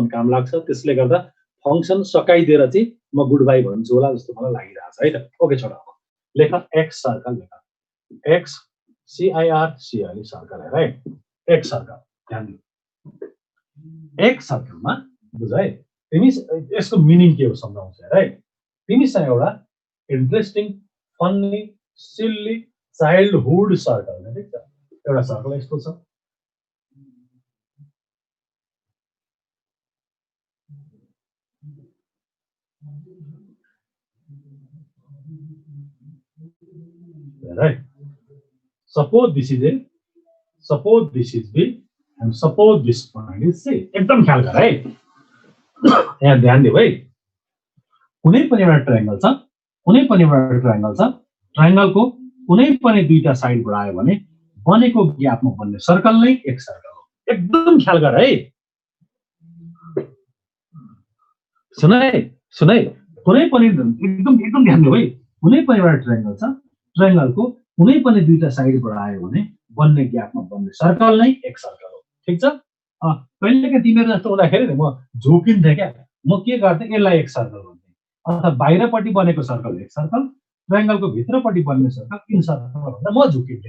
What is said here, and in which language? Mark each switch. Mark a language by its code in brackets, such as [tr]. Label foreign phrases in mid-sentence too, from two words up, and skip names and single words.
[ne] काम लाग्छ त्यसले गर्दा फंक्सन सकाइदिएर चाहिँ म [en] good bye [ne] भन्छु होला जस्तो मलाई लागिरहेछ है त ओके छोड लेख [en] x circle [ne] लेख [en] x CIR circle [ne] है [en] x circle [ne] ध्यान दिनु x सर्कलमा बुझ है तिमी यसको मिनिङ के हो सम्झाउँछु हेर है तिमीसँग एउटा [en] interesting funny silly childhood circle [ne] है ठीक छ एउटा सर्कल यस्तो छ [en] right suppose this is B and suppose this point is C [ne] एकदम ख्याल गर है यहाँ ध्यान दिऊ है, कुनै पनि एउटा ट्रायंगल छ, कुनै पनि एउटा ट्रायंगल छ, ट्रायंगलको कुनै पनि दुईटा साइड बढायो भने बनेको ग्यापमा बन्ने सर्कल नै एक सर्कल हो। एकदम ख्याल गर है, सुन है, सुन है, कुनै पनि एकदम एकदम ध्यान दिऊ है, कुनै पनि एउटा ट्रायंगल छ, ट्रायंगलको कुनै पनि दुईटा साइड बढायो भने बन्ने ग्यापमा बन्ने सर्कल नै एक सर्कल हो। ठिक छ? कहिलेकाहीँ तिमीहरू जस्तो हुँदाखेरि नि म झुकिन्थेँ क्या, म के गर्थेँ, यसलाई एक सर्कल भन्थेँ, अथवा बाहिरपट्टि बनेको सर्कल एक सर्कल, ट्रायंगलको भित्रपट्टि बन्ने सर्कल [en] in circle [ne] भन्दा म झुकिन्थेँ।